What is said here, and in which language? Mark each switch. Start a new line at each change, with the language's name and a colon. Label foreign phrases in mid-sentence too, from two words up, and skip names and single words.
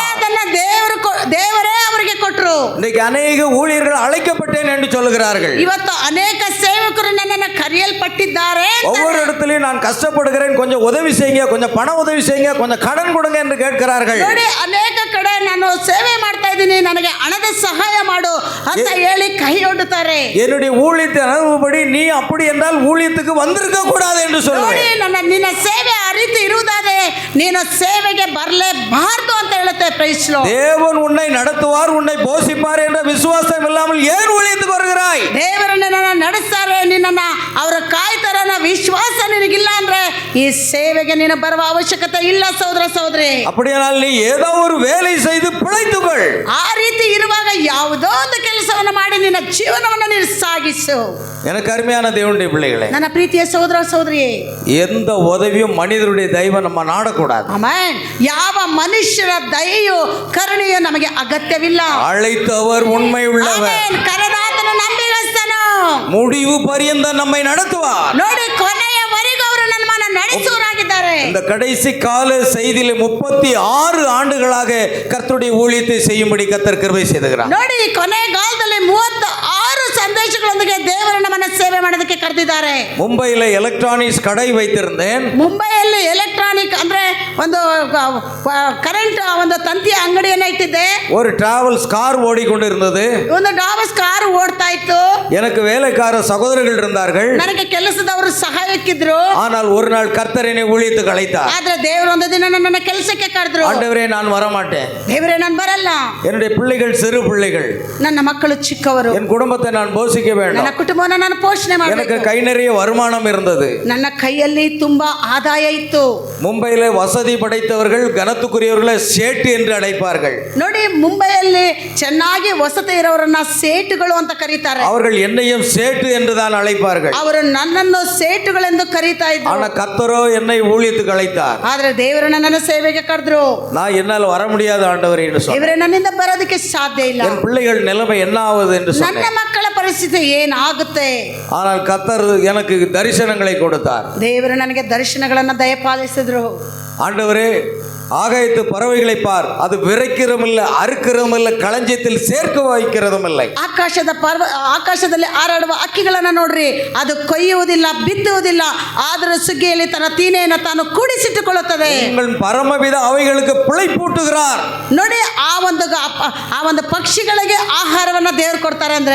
Kannada: ಅದನ್ನ ದೇವರೇ ಅವರಿಗೆ ಕೊಟ್ಟರು.
Tamil: இன்னைக்கு அநேக ஊழியர்கள் அழைக்கப்பட்டேன் என்று சொல்லுகிறார்கள்.
Kannada: ಇವತ್ತು ಅನೇಕ ಸೇವಕರು ನನ್ನನ್ನು ಕರೆಯಲ್ಪಟ್ಟಿದ್ದಾರೆ.
Tamil: ஒவ்வொரு இடத்துலயும் நான் கஷ்டப்படுகிறேன், கொஞ்சம் உதவி செய்யுங்க, கொஞ்சம் பண உதவி செய்யுங்க, கொஞ்சம் கடன் கொடுங்க என்று கேட்கிறார்கள்.
Kannada: ನೋಡಿ, ಅನೇಕ ಕಡೆ ನಾನು ಸೇವೆ ಮಾಡ್ತಾ ಇದ್ದೀನಿ, ನನಗೆ ಹಣದ ಸಹಾಯ ಮಾಡು ಅಂತ ಹೇಳಿ ಕೈ ಒಡ್ಡುತ್ತಾರೆ.
Tamil: என்னுடைய ஊழியத்தை அனுபவப்படி நீ அப்படி என்றால் ஊழியத்துக்கு வந்திருக்க கூடாது என்று
Kannada: ನೋಡಿ,
Tamil: சொல்லுவேன்.
Kannada: ನಿನ್ನ ಸೇವೆ ಆ ರೀತಿ ಇರುವುದಾದ್ರೆ ನೀನು ಸೇವೆಗೆ ಬರಲೇಬಾರದು ಅಂತ ಹೇಳುತ್ತೆ.
English: Praise Lord.
Tamil: தேவன் உன்னை நடத்துவார், உன்னை போஷிப்பார் என்ற விசுவாசம் இல்லாமல் ஏன் ஊழியத்துக்கு வருகிறாய்?
Kannada: ದೇವರು ನಿನ್ನನ್ನು ನಡೆಸ್ತಾರೆ, ನಿನ್ನನ್ನು ಅವರು ಕಾಯ್ತಾರೆ ಅನ್ನೋ ವಿಶ್ವಾಸ ನಿನಗಿಲ್ಲ ಅಂದ್ರೆ ಈ ಸೇವೆಗೆ ನೀನು ಬರುವ ಅವಶ್ಯಕತೆ ಇಲ್ಲ ಸಹೋದರ ಸಹೋದರಿ.
Tamil: அப்படியானால் நீ ஏதோ ஒரு வேலை செய்து பிழைத்துக்கொள்.
Kannada: ಆ ರೀತಿ ಇರುವಾಗ ಯಾವುದೋ ಒಂದು ಕೆಲಸವನ್ನು ಮಾಡಿ ನಿನ್ನ ಜೀವನವನ್ನು ನೀನು ಸಾಗಿಸು.
Tamil: எனக்கு அருமையான தேவனுடைய பிள்ளைகளே,
Kannada: ನನ್ನ ಪ್ರೀತಿಯ ಸಹೋದರ ಸಹೋದರಿಯೇ,
Tamil: எந்த உதவியும் மனிதருடைய தெய்வம் நம்ம நாடக்கூடாது.
Kannada: ಆಮೆನ್. ಯಾವ ಮನುಷ್ಯರ ದಯೆಯೋ ಕರುಣೆಯೋ ನಮಗೆ ಅಗತ್ಯವಿಲ್ಲ.
Tamil: அழைத்தவர் உண்மை உள்ளவர்,
Kannada: ಆಮೆನ್. ಕರೆದಾತನು ನಂಬಿಗಸ್ತನು,
Tamil: முடிவு பரியந்த நம்மை நடத்துவார்.
Kannada: ನೋಡಿ, ಕೊನೆಯವರೆಗೂ ಅವರು ನಮ್ಮನ್ನು ನಡೆಸುವರಾಗಿದ್ದಾರೆ.
Tamil: இந்த கடைசி கால செய்தியிலே 36 ஆண்டுகளாக கர்த்தருடைய ஊழியத்தை செய்யும்படி கர்த்தர் கிருபை செய்துகிறார்.
Kannada: ನೋಡಿ, ಕೊನೆಗಾಲದಲ್ಲಿ 36 ಸಂದೇಶಗಳೊಂದಿಗೆ ದೇವರು ನಮ್ಮನ್ನು ಸೇವೆ ಮಾಡೋದಕ್ಕೆ ಕರೆದಿದ್ದಾರೆ.
Tamil: மும்பையில் எலக்ட்ரானிக்ஸ் கடை வைத்திருந்தேன்.
Kannada: ಮುಂಬೈಯಲ್ಲಿ ಎಲೆಕ್ಟ್ರಾನಿಕ್ ಅಂದ್ರೆ ಒಂದು ಕರೆಂಟ್ ಒಂದು ತಂತಿಯ ಅಂಗಡಿಯನ್ನ ಇಟ್ಟಿದ್ದೆ.
Tamil: ஒரு டிராவல்ஸ் கார் ஓடிக்கொண்டிருந்தது.
Kannada: ಒಂದು ಡಾವಸ್ ಕಾರ್ ಓಡ್ತಾ ಇತ್ತು.
Tamil: எனக்கு வேலைக்கார சகோதரர்கள் இருந்தார்கள்.
Kannada: ನನಗೆ ಕೆಲಸದವರು ಸಹಾಯಕ್ಕಿದ್ರು.
Tamil: ஆனால் ஒரு நாள் கர்த்தர் என்னை ஊழியத்துக்கு அழைத்தார்.
Kannada: ಆದ್ರೆ ದೇವರು ಒಂದು ದಿನ ನನ್ನನ್ನು ಕೆಲಸಕ್ಕೆ ಕರೆದ್ರು.
Tamil: ஆண்டவரே, நான் வர மாட்டேன்.
Kannada: ದೇವರೇ, ನಾನು ಬರಲ್ಲ.
Tamil: என்னுடைய பிள்ளைகள் சிறு பிள்ளைகள்,
Kannada: ನನ್ನ ಮಕ್ಕಳು ಚಿಕ್ಕವರು,
Tamil: என் குடும்பத்தை நான் போஷிக்க
Kannada: ನನ್ನ
Tamil: வேண்டும்.
Kannada: ಕುಟುಂಬವನ್ನು ನಾನು ಪೋಷಣೆ
Tamil: எனக்கு
Kannada: ಮಾಡಬೇಕು.
Tamil: கை நிறைய வருமானம் இருந்தது.
Kannada: ನನ್ನ ಕೈಯಲ್ಲಿ ತುಂಬಾ ಆದಾಯ ಇತ್ತು.
Tamil: மும்பையில வசதி படைத்தவர்கள் கனத்துக்குரியவர்களை சேட்டு என்று அழைப்பார்கள்.
Kannada: ನೋಡಿ, ಮುಂಬೈಯಲ್ಲಿ ಚೆನ್ನಾಗಿ ವಸತಿ ಇರೋರನ್ನ ಸೇಟುಗಳು ಅಂತ ಕರೀತಾರೆ.
Tamil: அவர்கள் என்னையும் சேட்டு என்று தான் அழைப்பார்கள்.
Kannada: ಅವರು ನನ್ನನ್ನು ಸೇಟುಗಳೆಂದು ಕರೀತಾ ಇದ್ರು.
Tamil: ஆனா கர்த்தரோ என்னை ஊழியத்துக்கு அழைத்தார்.
Kannada: ಆದ್ರೆ ದೇವರು ನನ್ನನ್ನು ಸೇವೆಗೆ ಕರೆದ್ರು.
Tamil: நான் என்னால் வர முடியாத ஆண்டவரே என்று சொன்னேன்.
Kannada: ದೇವರೇ, ನನ್ನಿಂದ ಬರೋದಕ್ಕೆ ಸಾಧ್ಯ ಇಲ್ಲ.
Tamil: என் பிள்ளைகள் நிலைமை என்ன ஆகுது என்று
Kannada: ನನ್ನ
Tamil: சொன்னேன்.
Kannada: ಮಕ್ಕಳ ಪರಿಸ್ಥಿತಿ ಏನಾಗುತ್ತೆ?
Tamil: ஆனால் கர்த்தர் எனக்கு தரிசனங்களை கொடுத்தார்.
Kannada: ದೇವರು ನನಗೆ ದರ್ಶನಗಳನ್ನು ದಯಪಾಲಿಸಿದ್ರು.
Tamil: ஆண்டவரே, ஆகாயத்து பறவைகளை பார், அது விரைக்கிறதும் இல்லை, அறுக்கிறதும் இல்லை, களஞ்சியத்தில் சேர்க்க வைக்கிறதும் இல்லை.
Kannada: ಆಕಾಶದಲ್ಲಿ ಹಾರಾಡುವ ಹಕ್ಕಿಗಳನ್ನು ನೋಡ್ರಿ, ಅದು ಕೊಯ್ಯುವುದಿಲ್ಲ, ಬಿತ್ತುವುದಿಲ್ಲ, ಆದರೂ ಸುಗ್ಗಿಯಲ್ಲಿ ತನ್ನ ತೀನೆಯನ್ನು ತಾನು ಕೂಡಿಸಿಟ್ಟುಕೊಳ್ಳುತ್ತದೆ.
Tamil: உங்கள் பரமபித அவைகளுக்கு பிழைப்பூட்டுகிறார்.
Kannada: ನೋಡಿ, ಆ ಒಂದು ಪಕ್ಷಿಗಳಿಗೆ ಆಹಾರವನ್ನ ದೇವರು ಕೊಡ್ತಾರೆ ಅಂದ್ರೆ,